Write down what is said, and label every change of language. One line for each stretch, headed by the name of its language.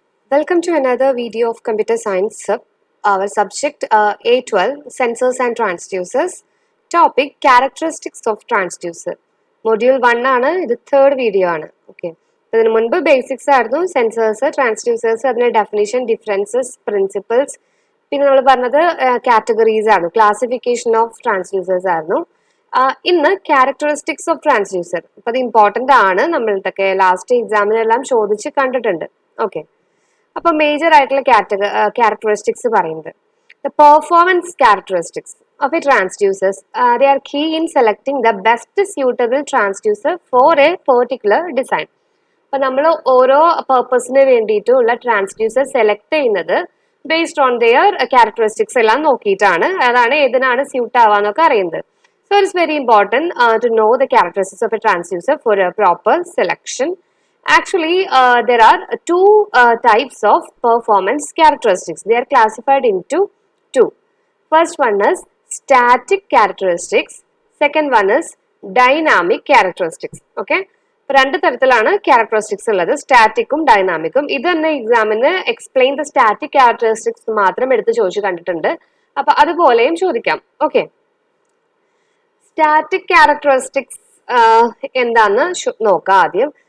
English: Welcome to another video of computer science. Our subject A12 sensors and transducers. Topic characteristics of transducer.
Malayalam: Module 1 ആണ് ഇത് third video ആണ്.
English: Okay.
Malayalam: ഇതിനു മുൻപ് basics ആയിരുന്നു sensors, transducers, അതിന്റെ definition, differences, principles. പിന്നെ നമ്മൾ പറഞ്ഞത് categories ആണ്.
English: Classification of transducers
Malayalam: ആയിരുന്നു. ഇന്ന്
English: characteristics of transducer.
Malayalam: അപ്പോൾ അത് important ആണ്. നമ്മൾക്കൊക്കെ ലാസ്റ്റ് എക്സാമിനെല്ലാം ചോദിച്ച് കണ്ടിട്ടുണ്ട്.
English: Okay.
Malayalam: അപ്പോൾ മേജർ ആയിട്ടുള്ള ക്യാരക്ടറിസ്റ്റിക്സ് പറയുന്നത്
English: the performance characteristics of a transducers they are key in selecting the best suitable transducer for a particular design.
Malayalam: അപ്പോൾ നമ്മൾ ഓരോ പർപ്പസിന് വേണ്ടിയിട്ടുള്ള ട്രാൻസ്ഡ്യൂസർ സെലക്ട് ചെയ്യുന്നത്
English: based on their characteristics
Malayalam: എല്ലാം നോക്കിയിട്ടാണ്. അതാണ് ഏതിനാണ് സ്യൂട്ട് ആവാന്നൊക്കെ അറിയുന്നത്.
English: So it's very important to know the characteristics of a transducer for a proper selection. Actually, there are two types of performance characteristics. They are classified into two. First one is static characteristics. Second one is dynamic characteristics. Okay.
Malayalam: രണ്ട് തരത്തിലാണ് characteristics ഉള്ളത്, സ്റ്റാറ്റിക്കും ഡൈനാമിക്കും. ഇത് തന്നെ എക്സാമിന്
English: explain the static characteristics
Malayalam: മാത്രം എടുത്ത് ചോദിച്ചു കണ്ടിട്ടുണ്ട്. അപ്പൊ അതുപോലെയും ചോദിക്കാം. ഓക്കെ, സ്റ്റാറ്റിക് ക്യാരക്ടറിസ്റ്റിക്സ് എന്താന്ന് നോക്കാം ആദ്യം.